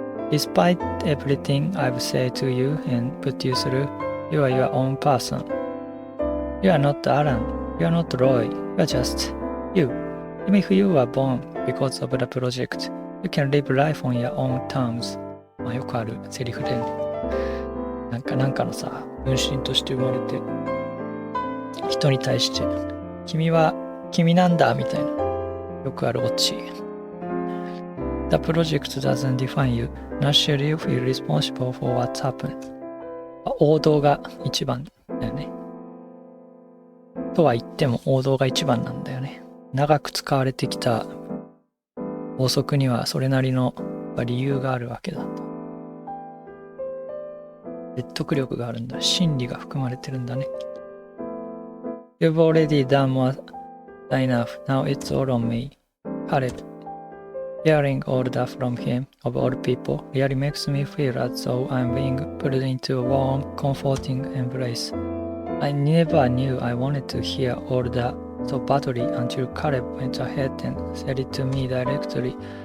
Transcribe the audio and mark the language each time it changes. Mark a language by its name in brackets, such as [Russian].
[English] Despite everything I've said to you and put you through, you are your own person. You are not Alan. You are not Roy. You are just you. Even if you were born because of the project, you can live life on your own terms. [Japanese] まあよくあるセリフで、なんかのさ、分身として生まれて、人に対して、君は君なんだみたいな、よくあるオチ。 [English] The project doesn't define you. Naturally, you feel responsible for what's happened. [Japanese] 王道が一番だよね。とは言っても王道が一番なんだよね。長く使われてきた法則にはそれなりの理由があるわけだと。説得力があるんだ。真理が含まれてるんだね。 [English] You've already done more than enough. Now it's all on me. Caleb.Hearing all that from him, of all people, really makes me feel as though I'm being put into a warm, comforting embrace. I never knew I wanted to hear all that so badly until Caleb went ahead and said it to me directly.